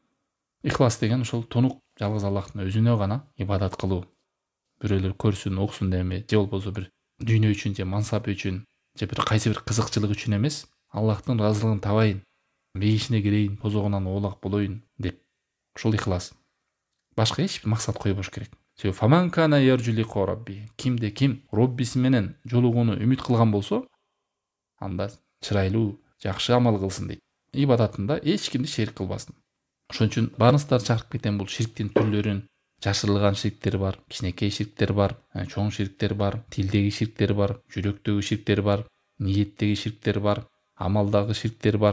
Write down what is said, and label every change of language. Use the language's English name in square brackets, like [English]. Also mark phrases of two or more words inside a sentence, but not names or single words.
[Kyrgyz] Ихлас деген ошол тунук жалгыз Аллахтын өзүнө гана ибадат кылуу. Бирөөлөр көрсүн, окусун деме, же болбосо бир дүйнө үчүн, же мансап үчүн, же бир кайсы бир кызыкчылык үчүн эмес, Аллахтын ыраазылыгын табайын, бейишине кирейин, тозогунан оолак болоюн деп. Ушул ихлас. Башка эч бир максат койбош керек. [Arabic] Себеби فمن كان يرجو لقاء ربه. [Kyrgyz] Кимде ким Роббиси менен жолугууну үмүт кылган болсо, анда чырайлуу, жакшы амал кылсын дейт. Ибадатында эч кимди шерик кылбасын. Ошон үчүн барыңыздар чакырып кетем, бул ширктин түрлөрүн. Жашырылган шириктер бар, кичинекей шириктер бар, чоң шириктер бар, тилдеги шириктер бар, жүрөктөгү шириктер бар, ниеттеги шириктер бар, амалдагы шириктер бар.